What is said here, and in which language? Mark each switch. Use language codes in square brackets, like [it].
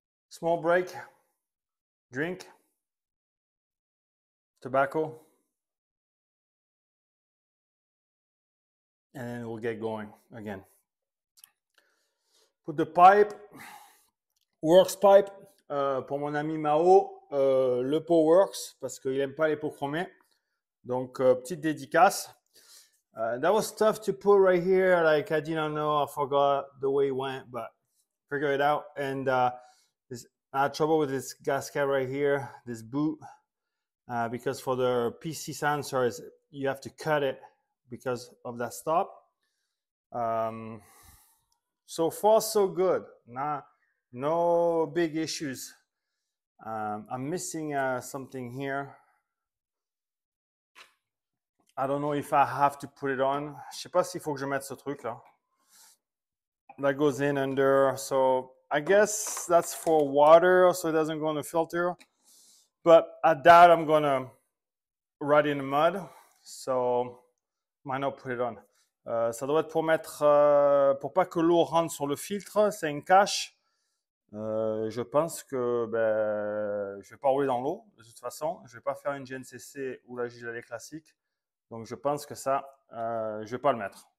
[en] Small break, drink, tobacco, and then we'll get going again. Put the pipe, works pipe, [fr] pour mon ami Mao, le pot works, parce qu'il n'aime pas les pots chromés. Donc, petite dédicace. [en] That was tough to put right here. Like, I didn't know, I forgot the way it went, but figure it out. And I had trouble with this gasket right here, this boot, because for the PC sensors, you have to cut it because of that stop. So far, so good. No big issues. I'm missing something here. I don't know if I have to put it on. [fr] Je sais pas s'il faut que je mette ce truc là. [en] That goes in under, so I guess that's for water, so it doesn't go in the filter. But I doubt I'm gonna ride in the mud, so might not put it on. [fr] Ça doit être pour mettre, pour pas que l'eau rentre sur le filtre. C'est une cache. Je pense que je vais pas rouler dans l'eau de toute façon. Je vais pas faire une GNCC ou la gilet classique. Donc je pense que ça, je vais pas le mettre.